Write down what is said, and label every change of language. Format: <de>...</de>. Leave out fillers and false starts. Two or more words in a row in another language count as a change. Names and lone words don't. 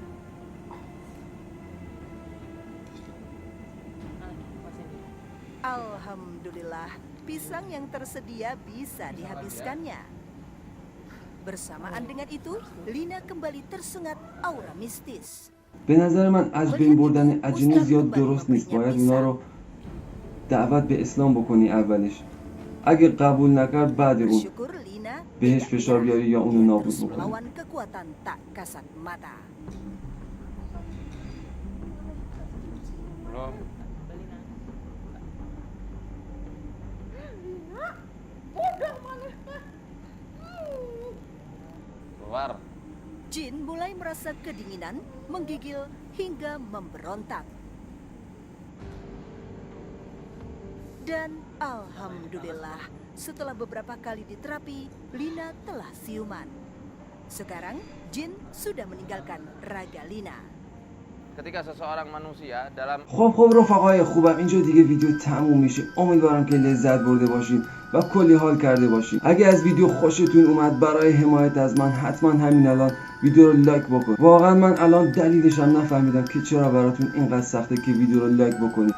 <id>Alhamdulillah, pisang yang tersedia bisa dihabiskannya. Bersamaan dengan itu, Lina kembali tersengat aura mistis.</id> <fa>به نظر من از بین بردن اجنه زیاد درست نیست. باید اونا رو دعوت به اسلام بکنی اولش. اگه قبول نکرد بعد اون</fa> <id>Bersyukur Lina</id> <fa>بهش</fa> <id>tidak</id> <fa>فشار</fa> <id>menyerah.</id> <fa>بیاری یا اونو</fa> <id>Ia</id> <fa>نابود</fa> <id>terus</id> <fa>بکنی.</fa> <id>melawan kekuatan tak kasat mata. Belum. Mbak Lina. Udah mana? Keluar. Jin mulai merasa kedinginan, menggigil hingga memberontak. Dan alhamdulillah, setelah beberapa kali diterapi, Lina telah siuman. Sekarang, Jin sudah meninggalkan raga Lina. Ketika seseorang manusia dalam</id> <fa>خب رفقای خوبم، اینجا دیگه ویدیو تموم میشه. امیدوارم که لذت برده باشین و کلی حال کرده باشین. اگه از ویدیو خوشتون اومد، برای حمایت از من حتما همین الان ویدیو رو لایک بکن. واقعا من الان دلیلش هم نفهمیدم که چرا براتون اینقدر سخته که ویدیو رو لایک بکنید.</fa>